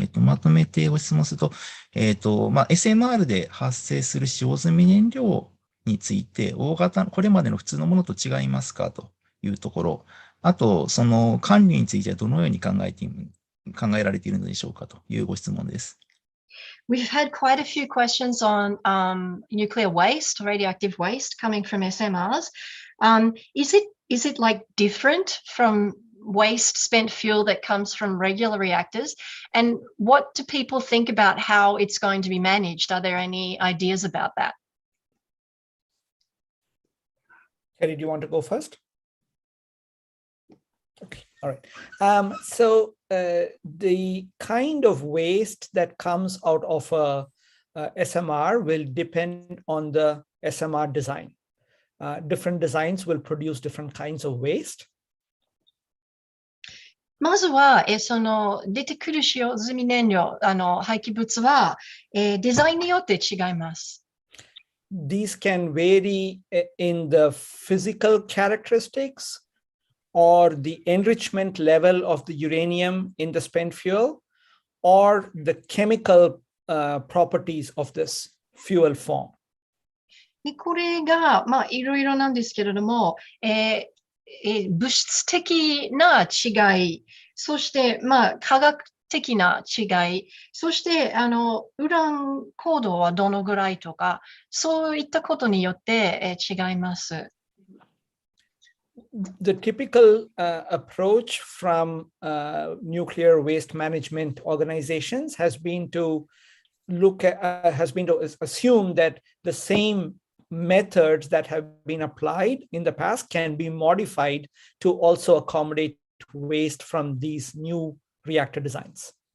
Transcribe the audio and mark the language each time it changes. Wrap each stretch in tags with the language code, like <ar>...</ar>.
<ja>まとめてご質問すると、SMR で発生する使用済み燃料について、これまでの普通のものと違いますかというところ、あと、その管理についてはどのように考えられているのでしょうかというご質問です。</ja> <en>We've had quite a few questions on nuclear waste, radioactive waste coming from SMRs. Is it like different from waste spent fuel that comes from regular reactors? And what do people think about how it's going to be managed? Are there any ideas about that? Kerry, do you want to go first? Okay, all right. So the kind of waste that comes out of a SMR will depend on the SMR design. Different designs will produce different kinds of waste.</en> <ja>まずは、その出てくる使用済み燃料、廃棄物は、デザインによって違います。</ja> <en>These can vary in the physical characteristics or the enrichment level of the uranium in the spent fuel or the chemical properties of this fuel form.</en> <ja>でこれが、いろいろなんですけれども、物質的な違い、そして、化学的な違い、そして、ウラン濃度はどのぐらいとか、そういったことによって、違います。</ja> <en>The typical approach from nuclear waste management organizations has been to assume that the same methods that have been applied in the past can be modified to also accommodate waste from these new reactor designs.</en>